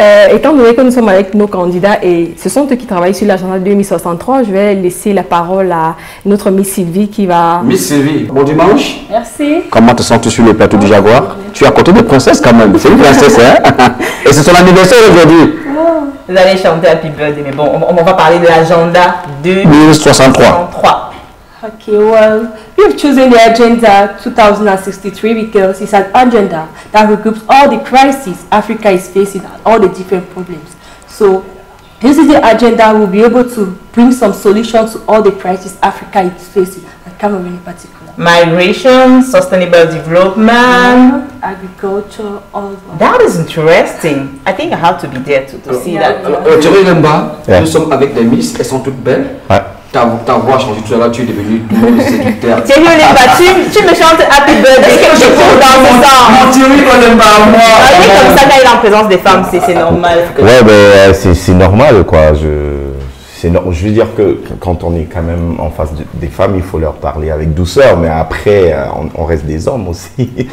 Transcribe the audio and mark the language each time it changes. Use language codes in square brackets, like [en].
[fr] Étant donné que nous sommes avec nos candidats et ce sont eux qui travaillent sur l'agenda 2063, je vais laisser la parole à notre Miss Sylvie qui va... Miss Sylvie, bon dimanche. Merci. Comment te sens-tu sur le plateau du Jaguar? Tu es à côté de princesse quand même, c'est une princesse, hein? Et c'est son anniversaire aujourd'hui. Vous allez chanter Happy Birthday, mais bon, on va parler de l'agenda 2063. [en] Okay, well, we have chosen the Agenda 2063 because it's an agenda that regroups all the crises Africa is facing and all the different problems. So, using the agenda, we'll be able to bring some solutions to all the crises Africa is facing, and Cameroon in particular. Migration, sustainable development, agriculture, all that. That is interesting. I think I have to be there to see that. [fr] Thierry Olemba, nous sommes avec des miss, elles sont toutes belles. Ouais. Ta voix a changé tout à l'heure, tu es devenu séducteur. Thierry Olemba, tu me chantes Happy Birthday. Est-ce que je peux danser ça? Mon Thierry Olemba, moi. Comme ça, quand il est en présence des femmes, c'est normal. Ouais, ben, c'est normal, quoi. Je veux dire que quand on est quand même en face des femmes, il faut leur parler avec douceur, mais après, on reste des hommes aussi.